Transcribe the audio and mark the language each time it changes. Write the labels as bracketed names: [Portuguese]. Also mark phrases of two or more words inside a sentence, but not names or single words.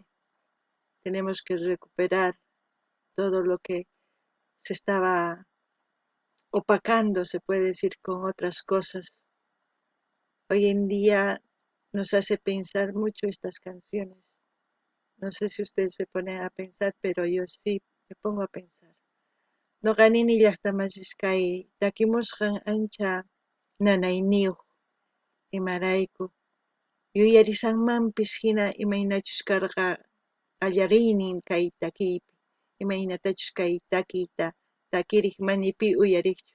[Spanish] Tenemos que recuperar todo lo que se estaba opacando, se puede decir, con otras cosas. Hoy en día nos hace pensar mucho estas canciones. No sé si ustedes se ponen a pensar, pero yo sí me pongo a pensar. [Quechua] Noqanini llaqtamachis kay takimusqan ancha nanayniyuq imarayku yuyarisanmanpis hina imaynachus karqa qallariynin kay takiypi, imaynatachus kay takiyta takiriq mani pi uyariqchu.